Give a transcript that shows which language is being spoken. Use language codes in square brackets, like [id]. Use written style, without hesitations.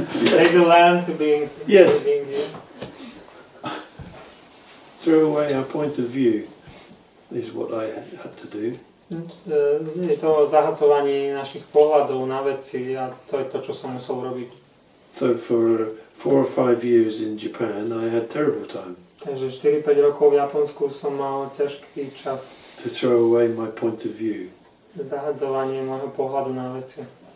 [en] Take the land to being here. Throw away our point of view is what I had to do. [sk] Je to zahadzovanie našich pohľadov na veci a to je to, čo som musel robiť. [en] So for 4 or 5 years in Japan, I had terrible time. [sk] Takže 4-5 rokov v Japonsku som mal ťažký čas. [en] To throw away my point of view. [sk] Zahadzovanie môjho pohľadu na veci.